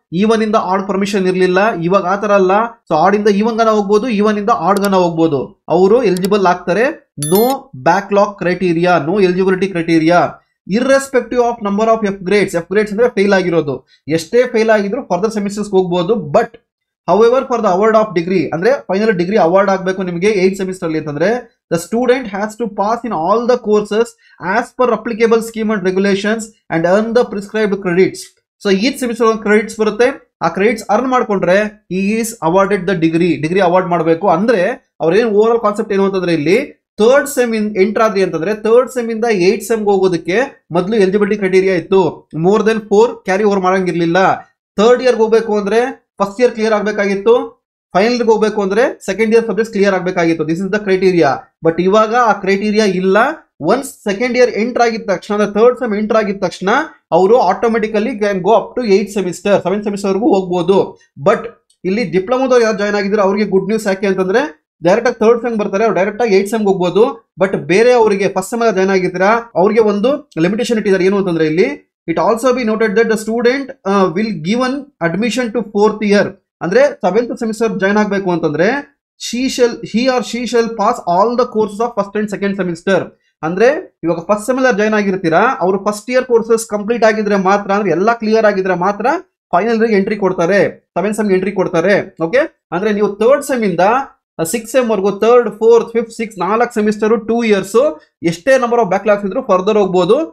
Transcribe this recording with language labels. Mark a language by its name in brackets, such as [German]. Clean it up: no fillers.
[Kannada] Even ಇಂದ add permission ಇರಲಿಲ್ಲ. ಇವಾಗ ಆತರ ಅಲ್ಲ. ಸೊ ಆಡ್ ಇಂದ ಈವನ್ ಗನ ಹೋಗ್ಬೋದು, ಈವನ್ ಇಂದ ಆಡ್ ಗನ ಹೋಗ್ಬೋದು. ಅವರು ಎಲಿಜಿಬಲ್ ಆಗ್ತಾರೆ. [English] no backlog criteria, no eligibility criteria, irrespective of number of F grades [Kannada] ಅಂದ್ರೆ ಫೇಲ್ ಆಗಿರೋದು. ಎಷ್ಟೇ ಫೇಲ್ ಆಗಿದ್ರು ಫರ್ದರ್ ಸೆಮಿಸ್ಟರ್ಸ್ ಹೋಗ್ಬೋದು. [English] but however for the award of degree [Kannada] ಅಂದ್ರೆ ಫೈನಲ್ ಡಿಗ್ರಿ ಅವಾರ್ಡ್ ಆಗಬೇಕು ನಿಮಗೆ 8th ಸೆಮಿಸ್ಟರ್ ಅಲ್ಲಿ ಅಂತಂದ್ರೆ, [English] the student has to pass in all the courses as per applicable scheme and regulations and earn the prescribed credits. [Kannada] So each semester ಒಂದು credits ಬರುತ್ತೆ. ಆ credits earn ಮಾಡ್ಕೊಂಡ್ರೆ [English] he is awarded the [Kannada] degree award ಮಾಡಬೇಕು. ಅಂದ್ರೆ ಅವ್ರೇನು over all concept ಏನು ಅಂತಂದ್ರೆ, ಇಲ್ಲಿ ಥರ್ಡ್ ಸೆಮ್ ಎಂಟರ್ ಆದ್ರಿ ಅಂತಂದ್ರೆ ಥರ್ಡ್ ಸೆಮ್ ಇಂದ 8th ಸೆಮ್ಗೆ ಹೋಗೋದಕ್ಕೆ ಮೊದಲು ಎಲಿಜಿಬಿಲಿಟಿ ಕ್ರೈಟೀರಿಯಾ ಇತ್ತು. [English] more than 4 carry over [Kannada] ಮಾಡಂಗಿರ್ಲಿಲ್ಲ. Third ಇಯರ್ಗೆ ಹೋಗ್ಬೇಕು ಅಂದ್ರೆ ಫಸ್ಟ್ ಇಯರ್ ಕ್ಲಿಯರ್ ಆಗಬೇಕಾಗಿತ್ತು. ಫೈನಲ್ ಹೋಗ್ಬೇಕು ಅಂದ್ರೆ ಸೆಕೆಂಡ್ ಇಯರ್ ಸಬ್ಜೆಕ್ಟ್ ಕ್ಲಿಯರ್ ಆಗಬೇಕಾಗಿತ್ತು. [English] This is the criteria. [Kannada] But ಇವಾಗ ಆ ಕ್ರೈಟೀರಿಯಾ ಇಲ್ಲ. ಒನ್ಸ್ ಸೆಕೆಂಡ್ ಇಯರ್ ಎಂಟರ್ ಆಗಿದ ತಕ್ಷಣ, ಅಂದ್ರೆ ಥರ್ಡ್ ಸೆಮ್ ಎಂಟರ್ ಆಗಿದ ತಕ್ಷಣ ಅವರು automatically [English] can go up to [Kannada] 8th semester, 7th semester ವರೆಗೂ ಹೋಗ್ಬೋದು. ಬಟ್ ಇಲ್ಲಿ ಡಿಪ್ಲೊಮಾದವ್ರು ಯಾರು ಜಾಯ್ನ್ ಆಗಿದ್ರೆ ಅವ್ರಿಗೆ ಗುಡ್ ನ್ಯೂಸ್. ಯಾಕೆ ಅಂತಂದ್ರೆ ಡೈರೆಕ್ಟ್ ಆಗಿ ಥರ್ಡ್ ಸೆಮ್ ಬರ್ತಾರೆ, ಅವ್ರು ಡೈರೆಕ್ಟ್ ಆಗಿ 8th ಸೆಮ್ಗೆ ಹೋಗ್ಬೋದು. ಬಟ್ ಬೇರೆ ಅವರಿಗೆ ಫಸ್ಟ್ ಸೆಮ್ ಜಾಯ್ನ್ ಆಗಿದ್ದೀರಾ ಅವ್ರಿಗೆ ಒಂದು ಲಿಮಿಟೇಷನ್ ಇಟ್ಟಿದ್ದಾರೆ. ಏನು ಅಂತಂದ್ರೆ ಇಲ್ಲಿ [English] it also be noted that the student will given admission to 4th year [Kannada] ಅಂದ್ರೆ 7th semester ಜಾಯ್ನ್ ಆಗಬೇಕು ಅಂತಂದ್ರೆ [English] he or she shall pass all the courses of first and second semester. [Kannada] ಅಂದ್ರೆ ಇವಾಗ ಫಸ್ಟ್ ಸೆಮಿಸ್ಟರ್ ಜಾಯ್ನ್ ಆಗಿರ್ತೀರಾ, ಅವರು first year courses complete ಆಗಿದ್ರೆ ಮಾತ್ರ, ಅಂದ್ರೆ ಎಲ್ಲ ಕ್ಲಿಯರ್ ಆಗಿದ್ರೆ ಮಾತ್ರ ಫೈನಲ್ ಎಂಟ್ರಿ ಕೊಡ್ತಾರೆ, 7th ಸೆಮ್ಗೆ ಎಂಟ್ರಿ ಕೊಡ್ತಾರೆ. ಓಕೆ, ಅಂದ್ರೆ ನೀವು ಥರ್ಡ್ ಸೆಮ್ ಇಂದ 6th ಸೆಮ್ ವರ್ಗು, 3rd 4th 5th 6th 4 semester 2 years ಎಷ್ಟೇ ನಂಬರ್ ಆಫ್ ಬ್ಯಾಕ್ಲಾಗ್ಸ್ ಇದ್ರು ಫರ್ದರ್ ಹೋಗ್ಬೋದು.